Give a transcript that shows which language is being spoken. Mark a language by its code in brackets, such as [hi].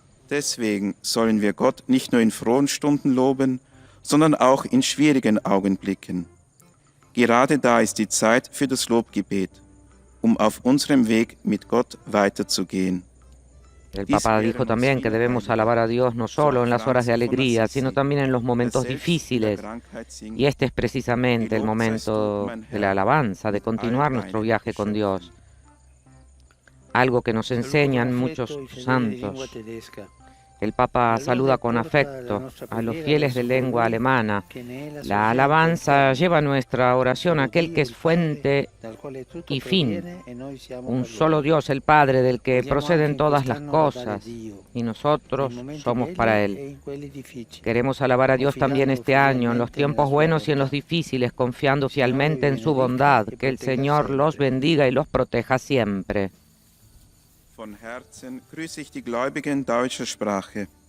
[de] Deswegen sollen wir Gott nicht nur in frohen Stunden loben, sondern auch in schwierigen Augenblicken. Gerade da ist die Zeit für das Lobgebet, auf unserem Weg mit Gott weiterzugehen. [es] El Papa dijo también que debemos alabar a Dios no solo en las horas de alegría, sino también en los momentos difíciles. Y este es precisamente el momento de la alabanza, de continuar nuestro viaje con Dios. Algo que nos enseñan muchos santos. El Papa saluda con afecto a los fieles de lengua alemana. La alabanza lleva nuestra oración a aquel que es fuente y fin. Un solo Dios, el Padre, del que proceden todas las cosas, y nosotros somos para Él. Queremos alabar a Dios también este año, en los tiempos buenos y en los difíciles, confiando fielmente en su bondad. Que el Señor los bendiga y los proteja siempre. [de] Von Herzen grüße ich die Gläubigen in deutscher Sprache.